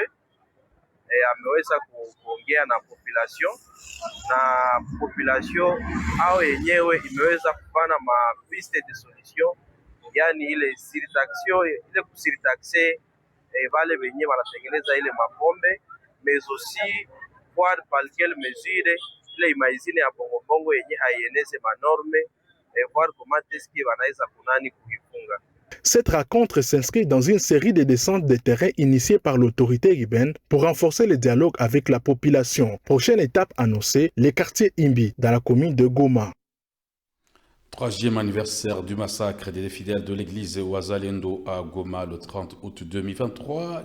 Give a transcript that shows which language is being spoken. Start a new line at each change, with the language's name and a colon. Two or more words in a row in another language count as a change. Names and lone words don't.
Swahili: Ameweza kuongea na population au yenyewe imeweza kupana
French: mapiste de solution,
Swahili: yani ile surtaxation, ile kusirtaxe vale venye wanatengeneza ile mapombe,
French: mais aussi voir par quelle mesure
Swahili: ile imagine ya bongo yenye haieneze manorme,
French: voir comment est-ce que
Swahili: wanaweza kunani kuifunga.
French: Cette rencontre s'inscrit dans une série de descentes de terrain initiées par l'autorité urbaine pour renforcer le dialogue avec la population. Prochaine étape annoncée, les quartiers Imbi dans la commune de Goma. Troisième anniversaire du massacre des fidèles de l'église Ouazalendo à Goma le 30 août 2023.